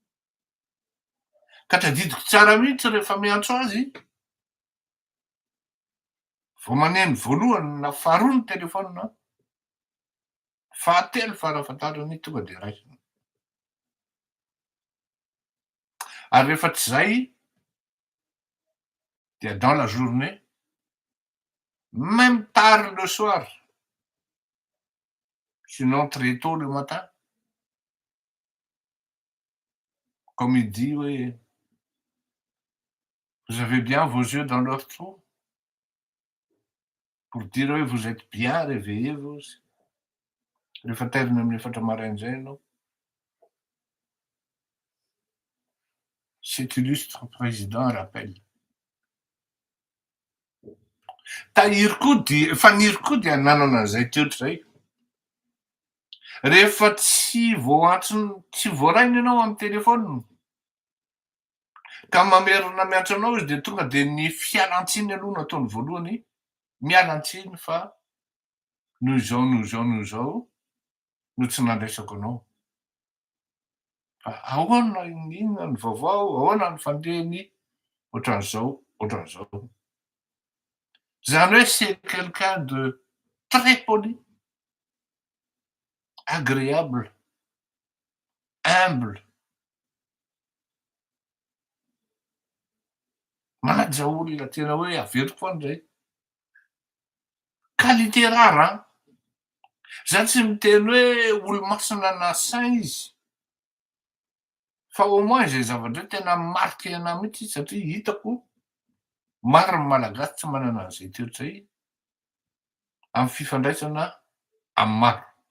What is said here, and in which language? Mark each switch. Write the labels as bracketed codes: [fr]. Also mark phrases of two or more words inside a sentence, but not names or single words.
[mg] Ka tadidiko tsara mihitsy rehefa miantso azy, vao maneno voalohany na faharoa ny telefônina, fahatelo farafahatarany tonga de raisiny. Ary rehefa tsy zay dia [fr] dans la journée, même tard le soir, sinon très tôt le matin, comme il dit, oui, vous avez bien vos yeux dans leur trou pour dire oui, vous êtes bien, réveillez-vous. [mg] Rehefa teriny amin'ny efatra maraindray ianao, [fr] cet illustre président rappelle. [mg] Tahiry koa dia nanana an'izay teotr'izay. Rehefa tsy voaraina ianao amin'ny telefônina ka mamerina miantso anao izy de tonga de ny fialan-tsiny aloha nataony voalohany, mialan-tsiny fa noho izao no tsy nandraisako anao. Fa ahoana inona ny vaovao, ahoana ny fandehany, ohatran'izao. Zany hoe [fr] c'est quelqu'un de très poli, agréable, humble. [mg] Manaja olona tena hoe averiko foana zay. [fr] Qualité rare. [mg] Zany tsy miteny hoe olo-masina na sain izy, fa [fr] au moins [mg] zay zavatra tena marqué anahy mihitsy satria hitako maro ny malagasy tsy manana an'izay toetr'izay amin'ny fifandraisana amin'ny maro.